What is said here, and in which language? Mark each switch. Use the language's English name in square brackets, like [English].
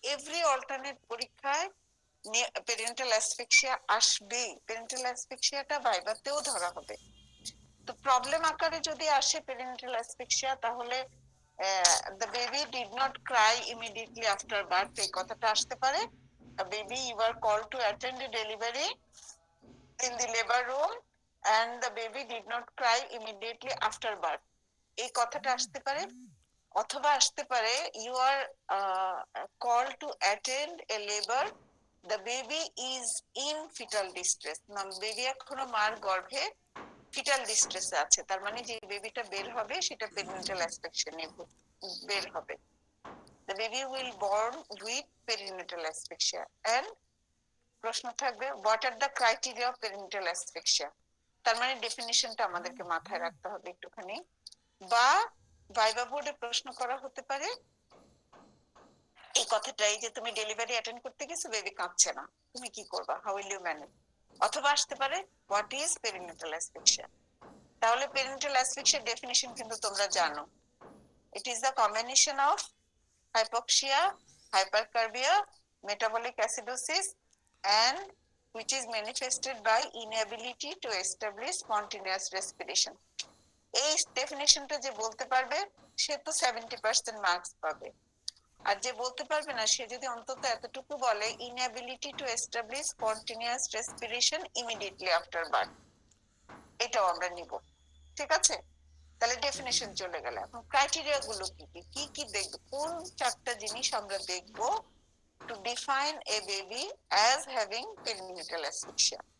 [Bangla] Every alternate পরীক্ষায় parental asphyxia আসবেই, parental অ্যাসফিক্সিয়াটা ভাইভাতেও ধরা হবে। তো প্রবলেম আকারে যদি আসে পেরেন্টাল অ্যাসফিক্সিয়া, তাহলে [English] the baby did not cry immediately after birth, [Bangla] এই কথাটা আসতে পারে। [English] A baby, you were called to attend a delivery in the labor room and the baby did not cry immediately after birth, [Bangla] এই কথাটা আসতে পারে। অথবা আসতে পারে [English] you are called to attend a labor, the baby is in fetal distress, [Bangla] না baby এখনো মার গর্ভে ফিটাল ডিস্ট্রেসে আছে, তার মানে যে বেবিটা বের হবে সেটা পেরিনেটাল অ্যাসফিক্সিয়া বের হবে। [English] The baby will born with perinatal asphyxia and [Bangla] প্রশ্ন থাকবে [English] what are the criteria of perinatal asphyxia, [Bangla] তার মানে ডেফিনিশনটা আমাদেরকে মাথায় রাখতে হবে একটুখানি। বা ভাইবা বোর্ডে প্রশ্ন করা হতে পারে এই কথাটাই যে তুমি ডেলিভারি অ্যাটেন্ড করতে গেছো, বেবি কাঁদছে না, তুমি কি করবা, [English] How will you manage. [Bangla] অথবা আসতে পারে [English] What is perinatal asphyxia. [Bangla] তাহলে পেরিনেটাল অ্যাসফিক্সিয়ার ডেফিনিশন কিন্তু তোমরা জানো, [English] It is the combination of hypoxia, hypercarbia, metabolic acidosis, and which is manifested by inability to establish spontaneous respiration. [Bangla] এই ডেফিনেশনটা যে বলতে পারবে সে তো 70% মার্কস পাবে, আর যে বলতে পারবে না সে যদি অন্তত এতটুকু বলে [English] inability to establish spontaneous respiration immediately after birth, [Bangla] এটাও আমরা নিব। ঠিক আছে, তাহলে ডেফিনেশন চলে গেল। এখন ক্রাইটেরিয়া গুলো কি কি কি কি দেখবো, কোন 4টা জিনিস আমরা দেখবো [English] to define a baby as having perinatal asphyxia.